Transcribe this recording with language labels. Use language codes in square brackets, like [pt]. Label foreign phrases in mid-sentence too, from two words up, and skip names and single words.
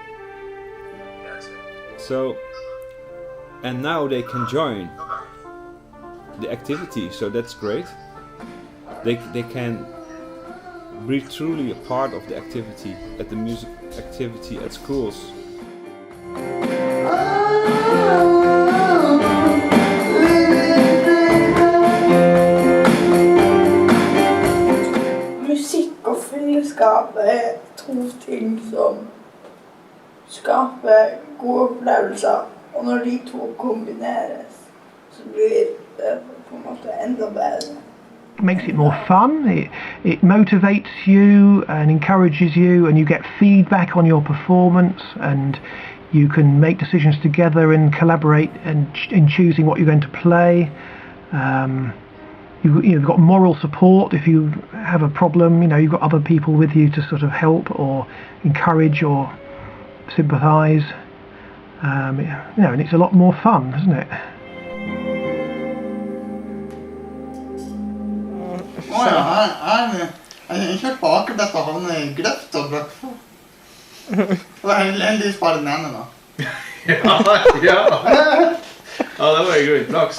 [en] So, and now they can join the activity, so that's great. They can be truly a part of the activity, at the music activity at schools. [no] Fellesskap er to ting som skaper gode opplevelser, og når de to kombineres, så blir det på en måte enda bedre. [en] It makes it more fun, it motivates you and encourages you, and you get feedback on your performance, and you can make decisions together and collaborate in choosing what you're going to play. You've got moral support if you have a problem. You know, you've got other people with you to sort of help or encourage or sympathise. You know, and it's a lot more fun, isn't it? [no] Jeg kjørte på akkurat og havnet I grøft og brøtt. Det var heldigvis bare den ene da. Ja, det var jo greit flaks.